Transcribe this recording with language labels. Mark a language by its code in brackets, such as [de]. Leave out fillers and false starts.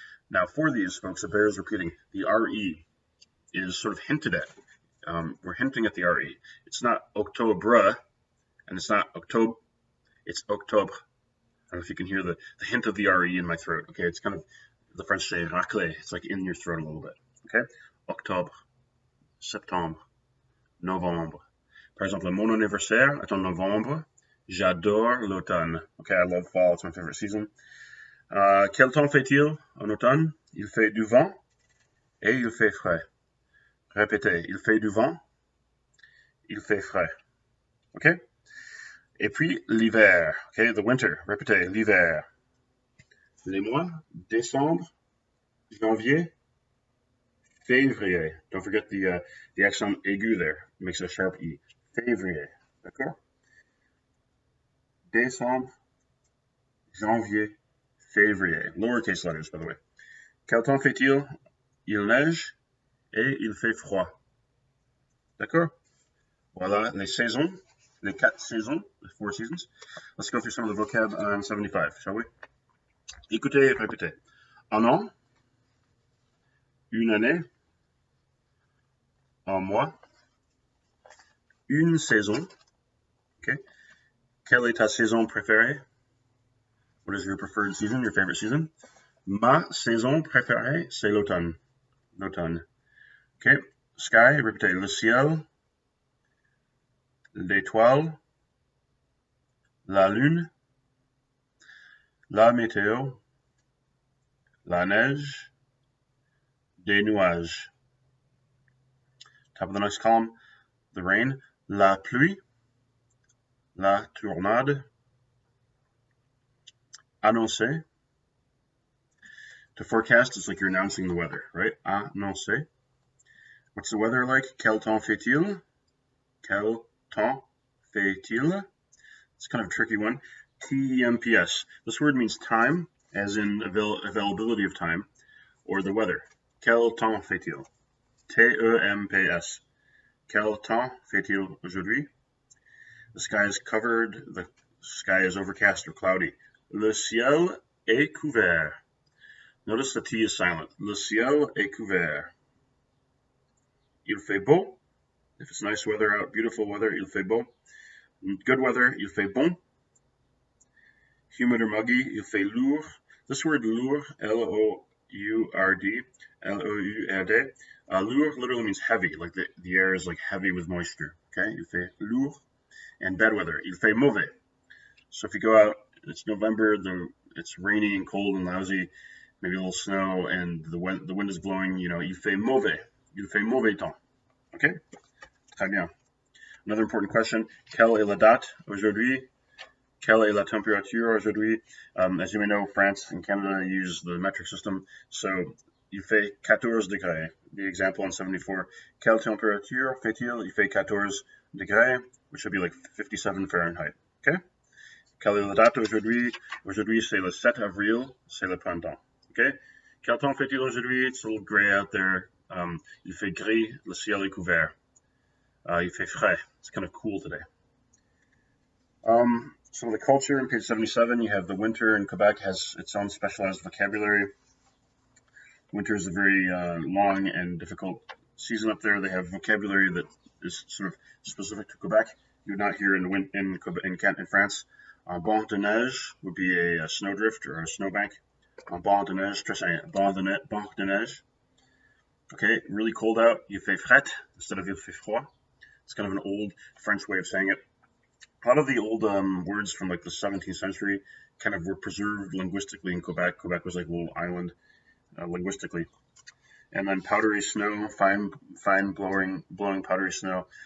[en] Now for these folks, it bears repeating. The RE is sort of hinted at. We're hinting at the RE. It's not Octobre, and it's not Octobre. It's Octobre. I don't know if you can hear the hint of the RE in my throat. Okay, it's kind of the French say raclé. It's like in your throat a little bit. [fr] Okay, Octobre, Septembre, Novembre. Par exemple, mon anniversaire est en novembre. J'adore l'automne. [en] Okay, I love fall. It's my favorite season. [fr] Quel temps fait-il en automne? Il fait du vent et il fait frais. Répétez, il fait du vent, il fait frais. Okay? Et puis l'hiver. Okay, [en] the winter. [fr] Répétez, l'hiver. Les mois, décembre, janvier, février. [en] Don't forget the accent aigu there. It makes a sharp E. Février. D'accord? [fr] Décembre, janvier, février. [en] Lowercase letters, by the way. [fr] Quel temps fait-il? Il neige et il fait froid. D'accord? Voilà les saisons, les 4 saisons, [en] the 4 seasons. Let's go through some of the vocab on 75, shall we? [fr] Écoutez et répétez. Un an, une année, un mois, une saison. Okay. Quelle est ta saison préférée? [en] What is your preferred season, your favorite season? [fr] Ma saison préférée, c'est l'automne. L'automne. Okay. Sky, répétez. Le ciel, l'étoile, la lune, la météo, la neige, des nuages. [en] Top of the next column, the rain, [fr] la pluie, la tornade, annoncer. [en] To forecast is like you're announcing the weather, right? Annoncer. What's the weather like? [fr] Quel temps fait-il? Quel temps fait-il? [en] It's kind of a tricky one. [fr] TEMPS. [en] This word means time, as in availability of time, or the weather. [fr] Quel temps fait-il? TEMPS. Quel temps fait-il aujourd'hui? [en] The sky is covered, the sky is overcast or cloudy. [fr] Le ciel est couvert. [en] Notice the T is silent. [fr] Le ciel est couvert. Il fait beau. [en] If it's nice weather out, beautiful weather, [fr] il fait beau. [en] Good weather, [fr] il fait bon. [en] Humid or muggy, [fr] il fait lourd. [en] This word lourd, L-O-U-R-D, L-O-U-R-D. Lourd literally means heavy, like the air is like heavy with moisture. [fr] Okay, il fait lourd. [en] And bad weather, [fr] il fait mauvais. [en] So if you go out, it's November, it's rainy and cold and lousy, maybe a little snow, and the wind is blowing, you know, [fr] il fait mauvais. Il fait mauvais temps. Okay? Très bien. [en] Another important question. [fr] Quelle est la date aujourd'hui? Quelle est la température aujourd'hui? [en] As you may know, France and Canada use the metric system, so [fr] il fait 14 degrés. [en] The example on 74, [fr] quelle température fait-il? Il fait 14 degrés, [en] which should be like 57 Fahrenheit. Okay? [fr] Quelle est la date aujourd'hui? Aujourd'hui, c'est le 7 avril, c'est le printemps. Okay? Quel temps fait-il aujourd'hui? [en] It's a little gray out there. [fr] Il fait gris, le ciel est couvert. Il fait frais. [en] It's kind of cool today. So the culture on page 77, you have the winter in Quebec has its own specialized vocabulary. Winter is a very long and difficult season up there. They have vocabulary that is sort of specific to Quebec. You would not hear in France. [fr] Banc de neige [en] would be a snowdrift or a snowbank. [fr] Banc de neige, banc de neige. Okay, [en] really cold out. [fr] Il fait fret [en] instead of [fr] il fait froid. [en] It's kind of an old French way of saying it. A lot of the old words from like the 17th century kind of were preserved linguistically in Quebec. Quebec was like a little island linguistically. And then powdery snow, fine blowing powdery snow.